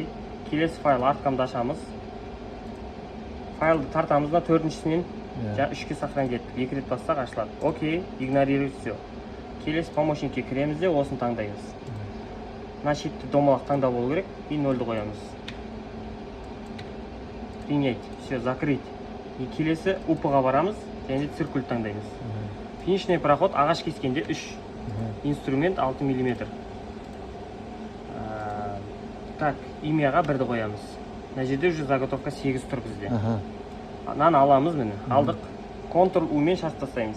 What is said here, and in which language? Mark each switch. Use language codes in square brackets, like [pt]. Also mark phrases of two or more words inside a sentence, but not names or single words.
[kk] Келесі файл арткамды ашамыз. Файлды тартамыз да төртіншісінен 3-ке сохранить еттік. 2 рет бассақ ашылады. Окей, [ru] игнорировать все. [kk] Келесі помощникке кіреміз де осыны таңдаймыз. Мына шетте домалақ таңдау болу керек и 0-ді қоямыз. [ru] Принять, все, закрыть. [kk] И келесі УП-ға барамыз, және де циркуль таңдаймыз. [ru] Финишный проход [kk] ағаш кескенде 3. Инструмент 6 мм. Так, имяға 1-ді қоямыз. Мына жерде [ru] уже заготовка [kk] 8 тұр бізде. Наны аламыз, міне, алдық. Ctrl-U мен шашып тастаймыз.